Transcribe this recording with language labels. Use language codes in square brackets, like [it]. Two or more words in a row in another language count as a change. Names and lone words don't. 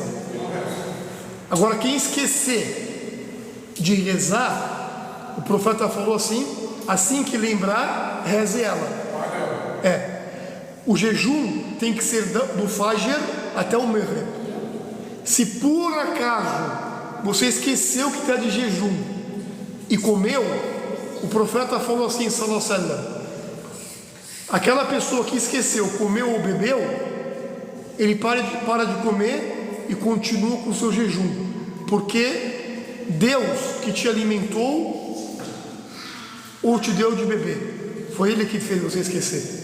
[pt] Agora, quem esquecer de rezar, o profeta falou assim que lembrar, reze ela. O jejum tem que ser do Fajr até o Maghrib. Se por acaso você esqueceu que está de jejum e comeu, o profeta falou assim, [ar] صلى الله عليه وسلم, [pt] aquela pessoa que esqueceu, comeu ou bebeu, ele para de comer e continua com o seu jejum, porque Deus que te alimentou ou te deu de beber, foi Ele que fez você esquecer.